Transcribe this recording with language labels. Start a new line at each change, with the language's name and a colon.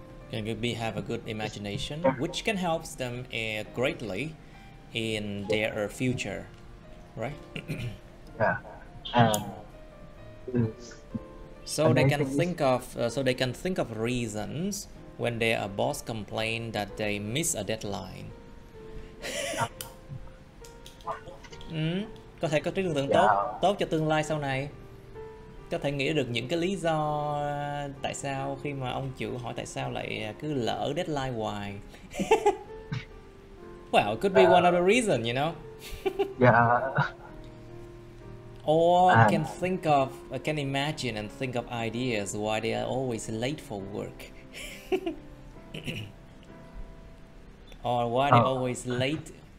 English: Can have a good imagination, which can help them greatly in their future, right? yeah, and so they can think of reasons when their boss complain that they miss a deadline.
Vietnamese: Có thể có trí tưởng tượng tốt cho tương lai sau này. Có thể nghĩ được những cái lý do tại sao khi mà ông chủ hỏi tại sao lại cứ lỡ deadline hoài.
English: Well, it could be one of the reasons, you know. Yeah. Or can imagine and think of ideas why they are always late for work. Or why they always late.